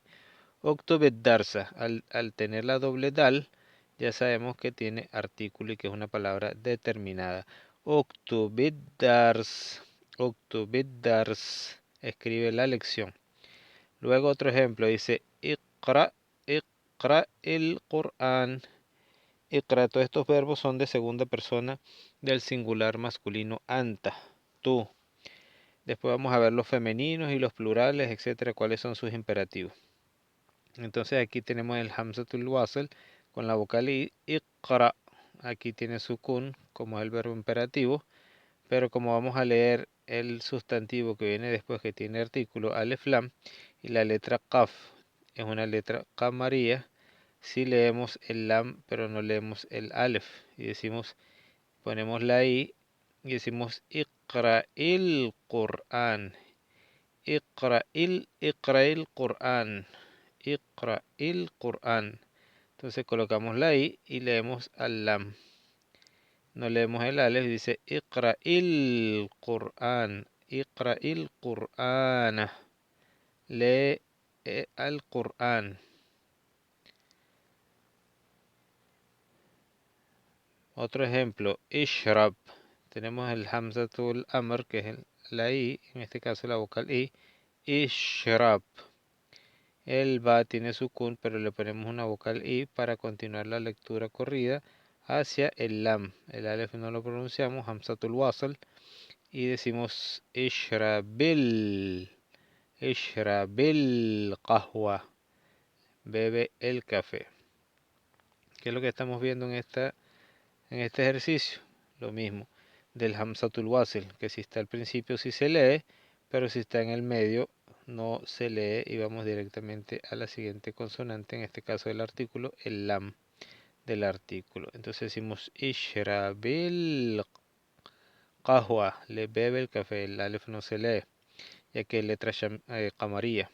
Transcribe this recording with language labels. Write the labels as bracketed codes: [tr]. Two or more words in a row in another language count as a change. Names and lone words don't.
[ar] اكتب الدرس, [es] al tener la doble dal ya sabemos que tiene artículo y que es una palabra determinada. [ar] اكتب الدرس, [es] escribe la lección. Luego otro ejemplo dice iqra, [ar] اقرأ القرآن. [es] Iqra, todos estos verbos son de segunda persona del singular masculino anta, tú. Después vamos a ver los femeninos y los plurales, etcétera, cuáles son sus imperativos. Entonces aquí tenemos el [ar] همزة الوصل [es] con la vocal i, iqra. Aquí tiene sukun como es el verbo imperativo, pero como vamos a leer el sustantivo que viene después que tiene artículo alef lam y la letra qaf es una letra qamaría, si leemos el lam pero no leemos el alef y decimos, ponemos la i y decimos [ar] اقرأ القرآن, اقرأ القرآن, اقرأ القرآن. [es] Entonces colocamos la i y leemos al lam. No leemos el alef y dice [ar] اقرأ القرآن, اقرأ القرآن. [es] Lee al Qur'an. Otro ejemplo, ishrab. Tenemos el [ar] همزة الأمر, [es] que es la i, en este caso la vocal i. Ishrab. El ba tiene sukun, pero le ponemos una vocal i para continuar la lectura corrida hacia el lam. El alef no lo pronunciamos, [ar] همزة الوصل, [es] y decimos [ar] اشربِ، اشربِ القهوة, [es] bebe el café. ¿Qué es lo que estamos viendo en este ejercicio? Lo mismo del [ar] همزة الوصل, [es] que si está al principio sí se lee, pero si está en el medio no se lee y vamos directamente a la siguiente consonante, en este caso del artículo, el lam del artículo. Entonces decimos [ar] اشربِ القهوة, [es] le bebe el café, el alef no se lee, ya que es letra qamaría.